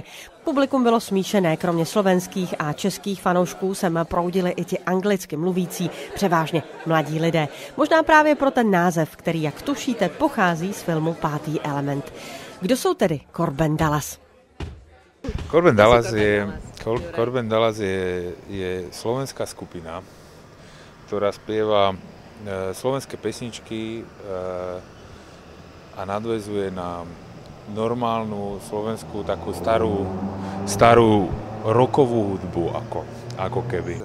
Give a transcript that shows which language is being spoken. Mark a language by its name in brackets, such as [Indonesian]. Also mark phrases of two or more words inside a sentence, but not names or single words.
[Czech] Publikum bylo smíšené, kromě slovenských a českých fanoušků sem proudili i ti anglicky mluvící, převážně mladí lidé. Možná právě pro ten název, který, jak tušíte, pochází z filmu Pátý element. Kdo jsou tedy Korben Dallas? [Slovak] Korben Dallas je slovenská skupina, ktorá spieva slovenské pesničky a nadväzuje na normálnu slovenskú takú starú rockovú hudbu, ako keby.